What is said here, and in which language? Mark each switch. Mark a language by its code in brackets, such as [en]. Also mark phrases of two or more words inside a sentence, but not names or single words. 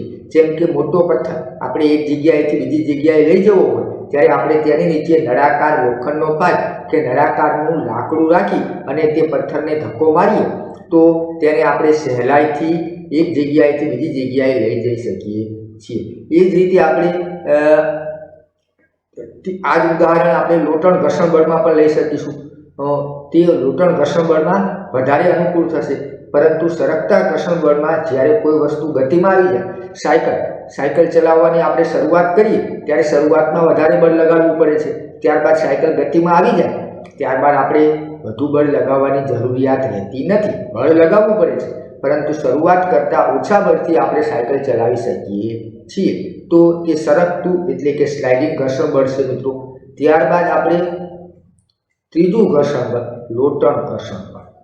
[gu] જેમ કે મોટો પથ્થર આપણે એક જગ્યાએથી બીજી જગ્યાએ લઈ જવો હોય ત્યારે આપણે તેની નીચે નળાકાર લોખંડનો પાઇપ કે નળાકારનું લાકડું રાખી અને તે પથ્થરને ધક્કો મારીએ તો તેને આપણે સહેલાઈથી એક જગ્યાએથી બીજી જગ્યાએ લઈ જઈ શકીએ છીએ। એ જ રીતે આપણે આ જ ઉદાહરણ આપણે લોટણ ઘર્ષણ બળમાં પણ લઈ શકીશું। તે લોટણ ઘર્ષણ બળમાં વધારે અનુકૂળ થશે, પરંતુ સરકતા ઘર્ષણ બળમાં જ્યારે કોઈ વસ્તુ ગતિમાં આવી જાય, સાયકલ ચલાવવાની આપણે શરૂઆત કરીએ ત્યારે શરૂઆતમાં વધારે બળ लगाडવું પડે છે, ત્યારબાદ સાયકલ ગતિમાં આવી જાય ત્યારબાદ આપણે વધુ બળ લગાવવાની જરૂરિયાત રહેતી નથી, બળ લગાવવું પડે છે પરંતુ શરૂઆત કરતાં ઓછા બળથી આપણે સાયકલ ચલાવી શકીએ છીએ। તો તે સરકતું એટલે કે સ્લાઇડિંગ ઘર્ષણ બળ છે મિત્રો। ત્યારબાદ આપણે ત્રીજું ઘર્ષણ બળ લોટણ ઘર્ષણ બળ।